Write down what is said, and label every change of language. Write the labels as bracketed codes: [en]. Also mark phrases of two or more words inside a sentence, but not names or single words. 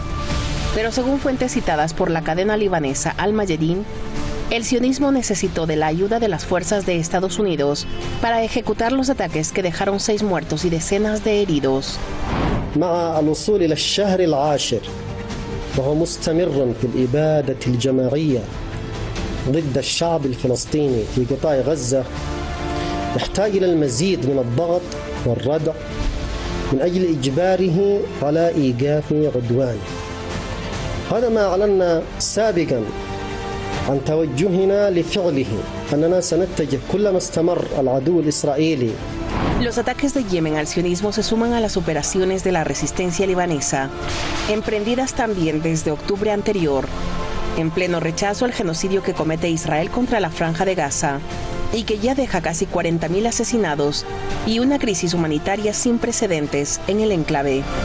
[es] Pero según fuentes citadas por la cadena libanesa Al-Mayadeen, el sionismo necesitó de la ayuda de las fuerzas de Estados Unidos para ejecutar los ataques que dejaron 6 muertos y decenas de heridos. [ar] مع الوصول إلى الشهر العاشر وهو مستمر في الإبادة الجماعية ضد الشعب الفلسطيني في قطاع غزة يحتاج إلى المزيد من الضغط والردع من أجل إجباره على إيقاف عدوانه. هذا ما أعلنا سابقا عن توجهنا لفعله أننا سنتجه كلما استمر العدو الإسرائيلي. [es] Los ataques de Yemen al sionismo se suman a las operaciones de la resistencia libanesa, emprendidas también desde octubre anterior, en pleno rechazo al genocidio que comete Israel contra la Franja de Gaza, y que ya deja casi 40.000 asesinados y una crisis humanitaria sin precedentes en el enclave.